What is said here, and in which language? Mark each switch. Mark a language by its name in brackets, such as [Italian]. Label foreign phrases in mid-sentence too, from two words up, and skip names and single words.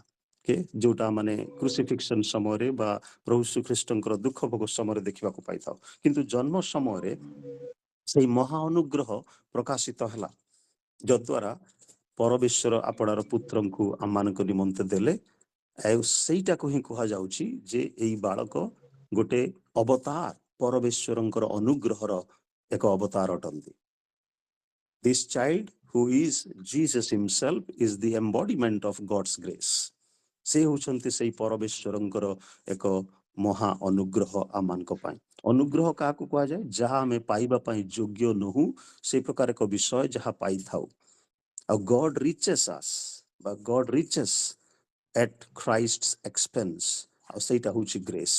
[Odia] ଯୋଉଟା ମାନେ କ୍ରୁସିଫିକ୍ସନ ସମୟରେ ବା ପ୍ରଭୁ ଶ୍ରୀଖ୍ରୀଷ୍ଟଙ୍କର ଦୁଃଖ ଭୋଗ ସମୟରେ ଦେଖିବାକୁ ପାଇଥାଉ, କିନ୍ତୁ ଜନ୍ମ ସମୟରେ ସେଇ ମହା ଅନୁଗ୍ରହ ପ୍ରକାଶିତ ହେଲା, ଯଦ୍ୱାରା ପରମେଶ୍ୱର ଆପଣାର ପୁତ୍ରଙ୍କୁ ଆମମାନଙ୍କ ନିମନ୍ତେ ଦେଲେ। ଆଉ ସେଇଟାକୁ ହିଁ କୁହାଯାଉଛି ଯେ ଏଇ ବାଳକ ଗୋଟେ ଅବତାର, ପରମେଶ୍ୱରଙ୍କର ଅନୁଗ୍ରହର ଏକ ଅବତାର ଅଟନ୍ତି। [English] This child who is Jesus himself is the embodiment of God's grace. [Odia] ସେ ହେଉଛନ୍ତି ସେଇ ପରମେଶ୍ୱରଙ୍କର ଏକ ମହା ଅନୁଗ୍ରହ ଆମମାନଙ୍କ ପାଇଁ। ଅନୁଗ୍ରହ କାହାକୁ କୁହାଯାଏ? ଯାହା ଆମେ ପାଇବା ପାଇଁ ଯୋଗ୍ୟ ନୋହୁଁ, ସେ ପ୍ରକାର ଏକ ବିଷୟ ଯାହା ପାଇଥାଉ। [English] ଆଉ God's riches as ବା God's riches at Christ's expense, [Odia] ଆଉ ସେଇଟା ହଉଛି [English] ଗ୍ରେସ୍।